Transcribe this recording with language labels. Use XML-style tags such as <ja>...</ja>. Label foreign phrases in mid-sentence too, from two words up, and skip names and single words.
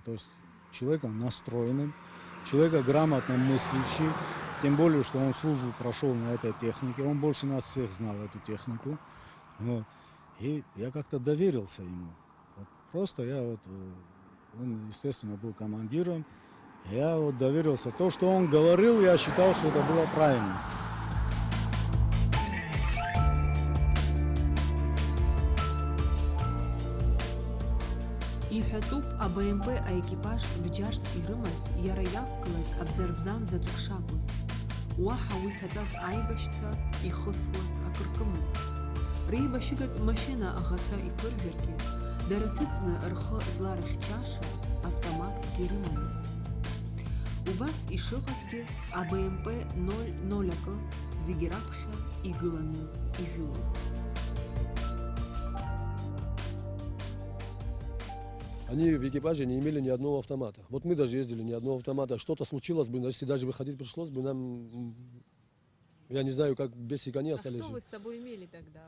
<ru>То есть человека настроенным, человека грамотно мыслящий, тем более, что он службу прошел на этой технике, он больше нас всех знал эту технику. Вот. И я как-то доверился ему. Вот просто я вот, он, естественно, был командиром, я вот доверился. То, что он говорил, я считал, что это было правильно.</ru> <ab>Иҳәатәуп АБМП аекипаж бџьарс ирымаз иара иақәгылаз абзарбзан заҵәык шакәыз. Уаҳа уи ҭатәаз аибашьцәа ихысуаз акыркымызт. Реибашьыгатә машьына аӷацәа иԥыржәаргьы, дара ҭыҵны рхы зларыхьчаша автоматкгьы рымамызт. Убас ишыҟазгьы АБМП 00 акы зегьы раԥхьа игыланы ижәылон.</ab> <ru>Они в экипаже не имели ни одного автомата. Вот мы даже ездили, ни одного автомата. Что-то случилось бы, если даже выходить пришлось бы, нам, я не знаю, как бесы кони остались. А что вы с собой имели тогда?</ru>